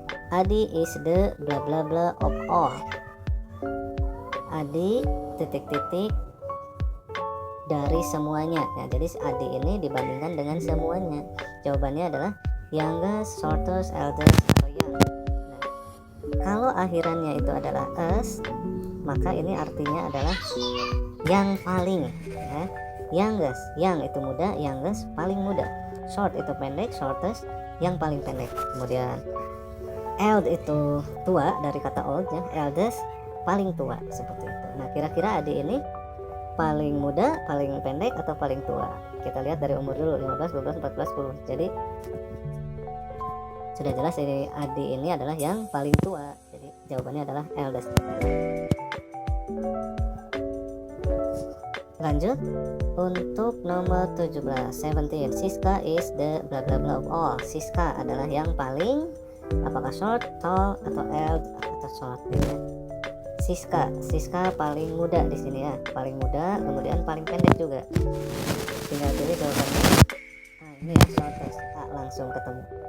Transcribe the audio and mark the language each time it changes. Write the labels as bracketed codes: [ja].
[en] Adi is the bla bla bla of all. [id] Adi titik-titik dari semuanya. Nah, jadi Adi ini dibandingkan dengan semuanya. Jawabannya adalah youngest, shortest, eldest, atau young. Nah, kalau akhirannya itu adalah us, maka ini artinya adalah yang paling, ya. Youngest, young itu muda, youngest paling muda. Short itu pendek, shortest yang paling pendek. Kemudian old itu tua, dari kata old ya, eldest paling tua, seperti itu. Nah, kira-kira Adi ini paling muda, paling pendek, atau paling tua? Kita lihat dari umur dulu, 15, 12, 14, 10. Jadi sudah jelas ini Adi ini adalah yang paling tua. Jadi jawabannya adalah eldest. Lanjut untuk nomor 17. [en] Siska is the bla bla bla of all. [id] Siska adalah yang paling, apakah short, tall, atau old, atau short gitu. Siska paling muda di sini ya, paling muda, kemudian paling pendek juga. Tinggal pilih jawabannya. Nah, ini ya shortest, langsung ketemu.